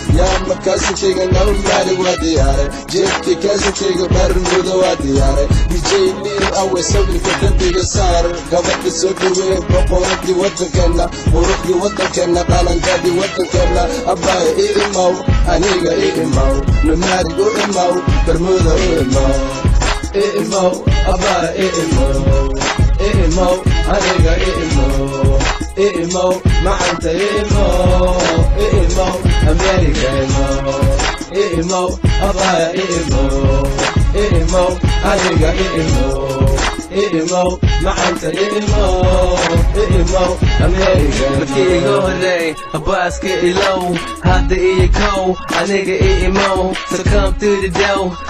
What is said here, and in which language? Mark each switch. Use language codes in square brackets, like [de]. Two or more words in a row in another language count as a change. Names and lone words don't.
[so] Yaa ma cousin-kayga noo imaado waa diyaar. Jeedkii cousin-kayga Bermuda waa diyaar. D J Lil Awe sawirka dambiga saar. Gabadha soo dhaweey, boqoradii waddankeena. Quruxdii waddankeena, qalanjadii waddankeena. Abbaay i imaw, aniga i imaw. Numaari u imaw, Bermuda u imaw. I imaw, abbaay i imaw. I imaw, aniga i imaw. I imaw, macanta i imaw. I imaw, America i imaw. I imaw, abbaay i imaw. I imaw, aniga i imaw. I imaw, macanta i imaw. I imaw, America i imaw. Markii iga horreey, abbaaska ilow, hadda iyo kow, aniga i imaw. [en] So come through the door.